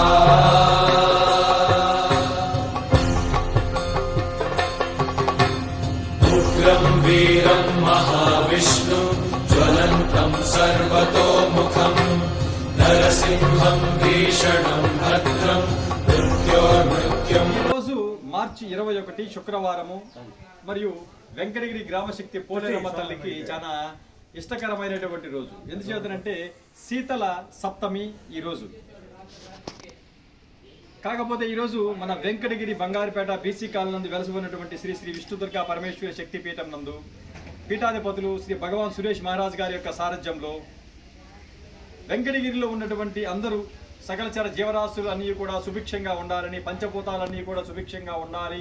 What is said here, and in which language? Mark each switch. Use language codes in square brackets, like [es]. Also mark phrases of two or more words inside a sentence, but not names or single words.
[sa] उग्रं वीरं महाविष्णुं ज्वलन्तं सर्वतोमुखम् नरसिंहं भीषणं भद्रं मृत्योर्मृत्युं। [te] రోజు మార్చి 21 శుక్రవారము మరియు వెంకటగిరి గ్రామశక్తి పోలేరమ్మ తల్లికి చాలా ఇష్టకరమైనటువంటి రోజు. ఎందుచేతనంటే శీతల సప్తమి ఈ రోజు. కాకపోతే ఈరోజు మన వెంకటగిరి బంగారుపేట బీసీ కాలనీ నందు వెలసి ఉన్నటువంటి శ్రీ శ్రీ విష్ణుదుర్గా పరమేశ్వరి శక్తిపీఠం నందు పీఠాధిపతులు శ్రీ భగవాన్ సురేష్ మహారాజ్ గారి యొక్క సారథ్యంలో వెంకటగిరిలో ఉన్నటువంటి అందరూ సకలచర జీవరాశులు అన్నీ కూడా సుభిక్షంగా ఉండాలని, పంచభూతాలన్నీ కూడా సుభిక్షంగా ఉండాలి.